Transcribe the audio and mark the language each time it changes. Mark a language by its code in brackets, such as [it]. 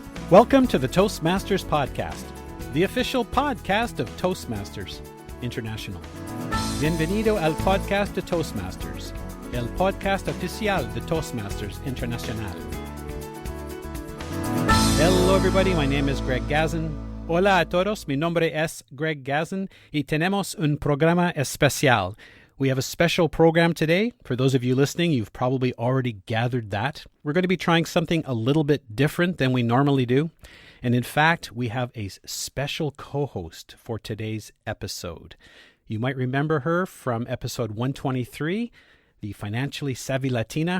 [en] Welcome to the Toastmasters Podcast, the official podcast of Toastmasters International. [es] Bienvenido al podcast de Toastmasters, el podcast oficial de Toastmasters Internacional. [en] Hello everybody, my name is Greg Gazin. [es] Hola a todos, mi nombre es Greg Gazin y tenemos un programa especial. [en] We have a special program today. For those of you listening, you've probably already gathered that. We're going to be trying something a little bit different than we normally do. And in fact, we have a special co-host for today's episode. You might remember her from episode 123, the Financially Savvy Latina.